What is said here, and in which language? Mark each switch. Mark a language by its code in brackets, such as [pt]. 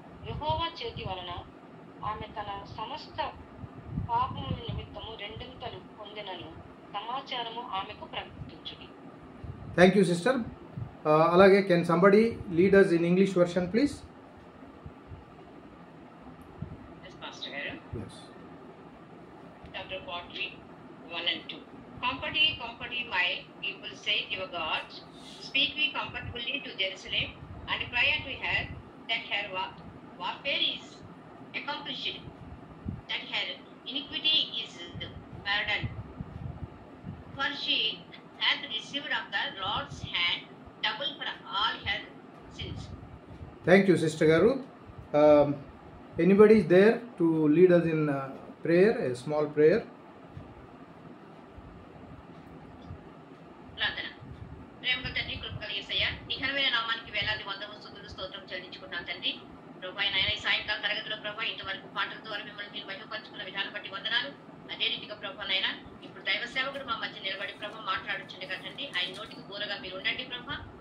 [te] యెహోవా చేతి వలన ఆమె తన సమస్త పాపముల నిమిత్తము రెండింతలు పొందినను సమాచారము ఆమెకు ప్రకటించుడి. [en] Thank you sister. అలాగే can somebody lead us in English version please? Yes, Pastor garu. Yes. Chapter 1 and 2. Comfort ye, my people, saith your God. Speak we comfortably to Jerusalem, and cry unto her that her warfare is accomplished, that her iniquity is pardoned. For she hath received of the Lord's hand double for all her sins. Thank you, Sister Garu. Anybody is there to lead us in prayer, a small prayer? [te] ప్రార్థన. ప్రేమగల తండ్రి, కృపగల యేసయ్య, నీ ఘనమైన నామానికి వేలాది వందనములు స్తుతులు స్తోత్రం చెల్లించుకుంటున్నాను తండ్రి. ప్రభువా నాయన, ఈ సాయంకాల తరగతిలో ప్రభువా ఇంతవరకు పాటల ద్వారా మిమ్మల్ని మీరు మహిమపరుచుకున్న విధానం బట్టి వందనాలు. అదే రీతిగా ప్రభువా నాయన, ఇప్పుడు దైవ సేవకుడు మా మధ్య నిలబడి ప్రభు మాట్లాడుచుండగా తండ్రి, ఆయన నోటికి బూరగా మీరు ఉండండి ప్రభా.